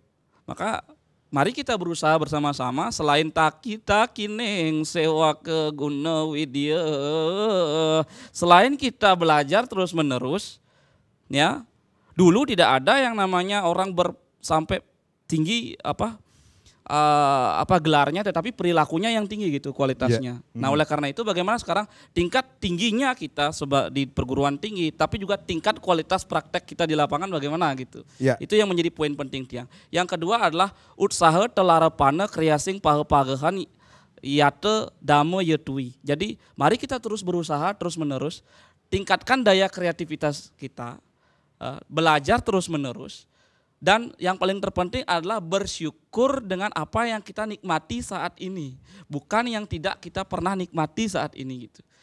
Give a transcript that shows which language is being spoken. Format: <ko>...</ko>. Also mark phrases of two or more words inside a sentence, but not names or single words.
<id>Maka mari kita berusaha bersama-sama, selain kita kineng sewa ke guna widya, selain kita belajar terus menerus, ya dulu tidak ada yang namanya orang sampai tinggi gelarnya, tetapi perilakunya yang tinggi gitu kualitasnya. Nah oleh karena itu bagaimana sekarang tingkat tingginya kita di perguruan tinggi, tapi juga tingkat kualitas praktek kita di lapangan bagaimana gitu. Itu yang menjadi poin penting Tiang. Yang kedua adalah usaha telarapana kreasing pahe-pagehan yate dame yetui. Jadi mari kita terus berusaha terus menerus, tingkatkan daya kreativitas kita, belajar terus menerus. Dan yang paling terpenting adalah bersyukur dengan apa yang kita nikmati saat ini, bukan yang tidak kita pernah nikmati saat ini gitu.</id>